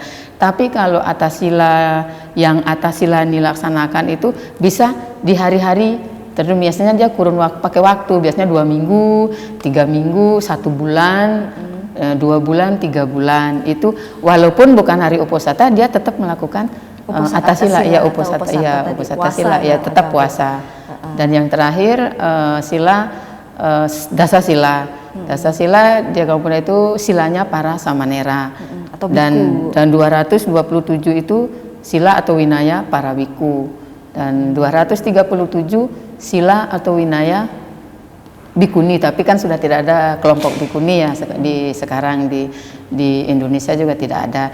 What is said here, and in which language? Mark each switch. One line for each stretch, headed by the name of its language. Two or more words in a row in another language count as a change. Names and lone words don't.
Indonesian: Tapi kalau atas sila yang atas sila dilaksanakan itu bisa di hari-hari tertentu, biasanya dia kurun waktu, pakai waktu biasanya 2 minggu, 3 minggu, 1 bulan, 2 bulan, 3 bulan. Itu walaupun bukan hari Upusata dia tetap melakukan atas sila ya, Upusata sila ya, tetap puasa. Dan yang terakhir sila dasa sila. Dasa sila di agama Buddha itu silanya para samanera, atau dan 227 itu sila atau winaya para biku. Dan 237 sila atau winaya bikuni, tapi kan sudah tidak ada kelompok bikuni ya sekarang di Indonesia juga tidak ada.